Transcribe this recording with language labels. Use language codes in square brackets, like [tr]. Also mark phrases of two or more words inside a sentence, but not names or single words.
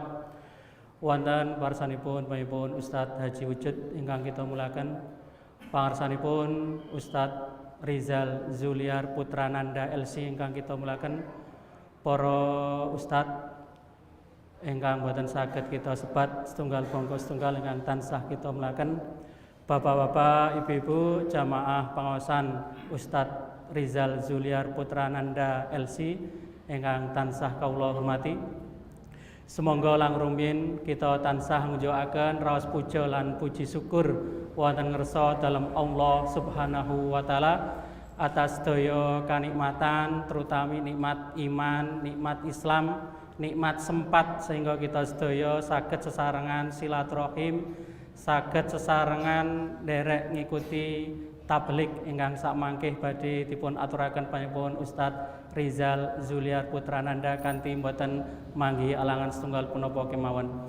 [jv] Wonten parsanipun panjenengan Ustadz Haji Wujud ingkang kita muliakan, pangarsanipun Ustadz Rizal Zuliar Putrananda LC ingkang kita muliakan, para Ustadz ingkang boten saged kita sebat setunggal bangsa setunggal ingkang tansah kita muliakan, bapak-bapak, ibu-ibu, jamaah pangaosan Ustadz Rizal Zuliar Putrananda LC ingkang tansah kawula hormati. Semonggo lang rumiyin kita tansah ngunjukaken raos puja lan puji syukur wonten ngersa dalem [ar] الله سبحانه وتعالى [jv] atas daya kanikmatan, terutami nikmat iman, nikmat Islam, nikmat sempat sehingga kita sedaya saged sesarengan silaturahim, saged sesarengan nderek ngikuti tablik ingkang sakmangkih badhe dipun aturaken panjenengan Ustadz Rizal Zuliar Putrananda kanthi mboten manggihi alangan setunggal punapa kemawon.